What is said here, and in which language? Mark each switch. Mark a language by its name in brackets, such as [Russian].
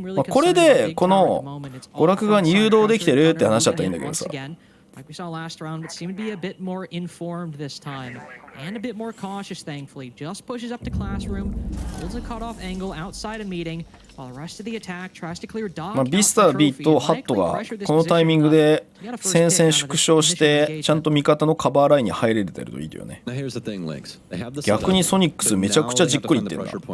[Japanese] これでこの娯楽側に誘導できてるって話だったらいいんだけどさ。 [English] Like we saw last round, but seemed to be a bit more informed this time. And a bit more cautious, thankfully. Just pushes up to classroom, holds a cutoff angle outside a meeting, while the rest of the attack tries to clear dog. [Japanese] ビスター B とハットがこのタイミングで戦線縮小してちゃんと味方のカバーラインに入れてるといいよね。逆にソニックスめちゃくちゃじっくりいってるな。